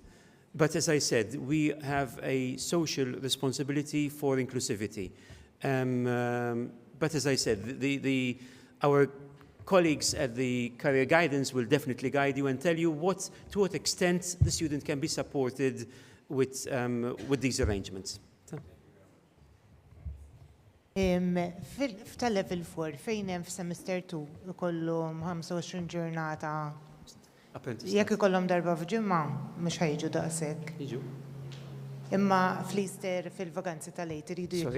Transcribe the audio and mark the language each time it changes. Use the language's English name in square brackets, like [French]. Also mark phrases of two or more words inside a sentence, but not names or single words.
[English] But as I said, we have a social responsibility for inclusivity. But as I said, our colleagues at the career guidance will definitely guide you and tell you to what extent the student can be supported with these arrangements. [Maltese] F'tal-level 4, fejn hemm f'semester 2 ikollhom 25 ġurnata. Jekk ikollhom darba f'ġimgħa mhux ħejġu daqshekk. Jiġu. Imma fl-Easter fil-vaganzi tal-Eid iridu jiklu.